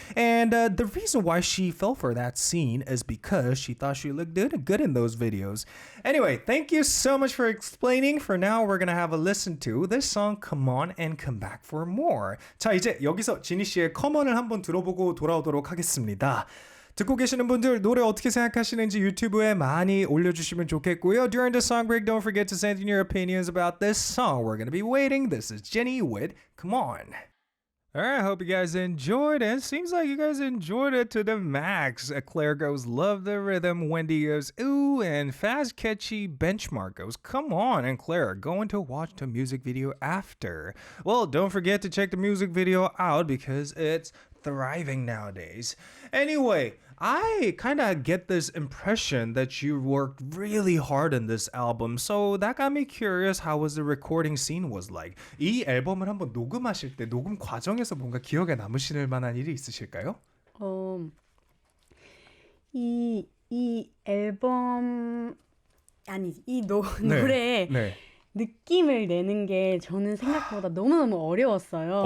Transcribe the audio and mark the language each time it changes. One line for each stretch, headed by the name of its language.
English: And the reason why she fell for that scene is because she thought she looked good in those videos. Anyway, thank you so much for explaining. For now, we're gonna have a listen to this song, Come On, and come back for more.
Korean: 자, 이제 여기서 지니 씨의 Come On을 한번 들어보고 돌아오도록 하겠습니다. 듣고 계시는 분들 노래 어떻게 생각하시는지 유튜브에 많이 올려주시면 좋겠고요.
English: During the song break, don't forget to send in your opinions about this song. We're gonna be waiting. This is JINI with Come On. Alright, hope you guys enjoyed it. Seems like you guys enjoyed it to the max. Claire goes, love the rhythm. Wendy goes, ooh, and Fast Catchy Benchmark goes, come on. And Claire, going to watch the music video after. Well, don't forget to check the music video out because it's thriving nowadays. Anyway, I kind of get this impression that you worked really hard on this album. So that got me curious how was the recording scene was like.
Korean: 이 앨범을 한번 녹음하실 때 녹음 과정에서 뭔가 기억에 남으실 만한 일이 있으실까요? 이 앨범 이 노래에 네. 느낌을 내는 게 저는 생각보다 너무너무 어려웠어요.